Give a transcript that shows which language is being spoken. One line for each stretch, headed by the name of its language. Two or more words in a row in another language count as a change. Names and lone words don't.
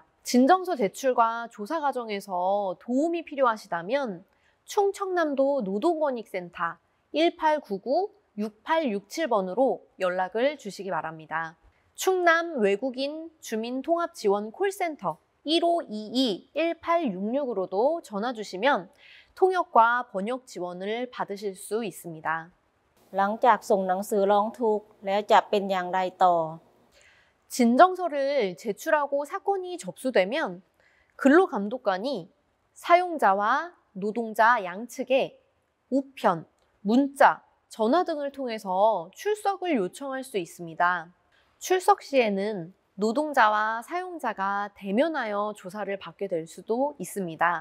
Korean: 진정서 제출과 조사 과정에서 도움이 필요하시다면 충청남도 노동권익센터 1899-6867번으로 연락을 주시기 바랍니다. 충남 외국인 주민통합지원 콜센터 1522-1866으로도 전화 주시면 통역과 번역 지원을 받으실 수 있습니다.
Thai: หลังจากส่งหนังสือร้องทุกข์แล้วจะเป็นอย่างไรต่อ
Korean: 진정서를 제출하고 사건이 접수되면 근로감독관이 사용자와 노동자 양측에 우편, 문자, 전화 등을 통해서 출석을 요청할 수 있습니다. 출석 시에는 노동자와 사용자가 대면하여 조사를 받게 될 수도 있습니다.